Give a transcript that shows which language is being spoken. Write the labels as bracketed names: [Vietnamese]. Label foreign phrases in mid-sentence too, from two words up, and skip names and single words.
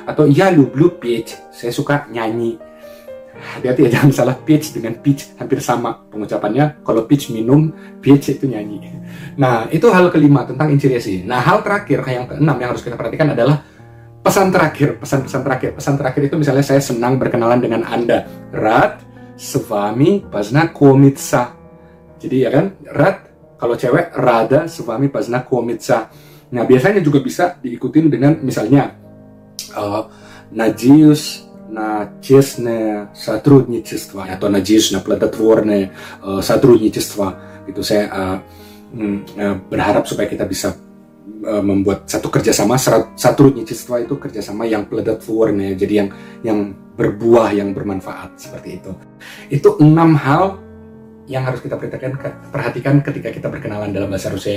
[Indonesian] Atau [Russian] я люблю петь. [Indonesian] Saya suka nyanyi. Hati-hati ya, jangan salah, pitch dengan pitch hampir sama pengucapannya. Kalau pitch minum, pitch itu nyanyi. Nah, itu hal kelima tentang интересы. Nah, hal terakhir yang keenam yang harus kita perhatikan adalah pesan terakhir. Pesan terakhir itu misalnya saya senang berkenalan dengan Anda. [Russian] Рад с вами познакомиться. [Indonesian] Jadi ya kan, рад kalau cewek, [Russian] рада с вами познакомиться. [Indonesian] Nah, biasanya juga bisa diikutin dengan misalnya [Russian] надеюсь на честное сотрудничество [Indonesian] atau [Russian] надеюсь на плодотворное сотрудничество. [Indonesian] Itu saya berharap supaya kita bisa membuat satu kerjasama. Сотрудничество itu kerjasama yang плодотворное, jadi yang berbuah, yang bermanfaat, seperti itu. Itu 6 hal yang harus kita perhatikan ketika kita berkenalan dalam bahasa Rusia.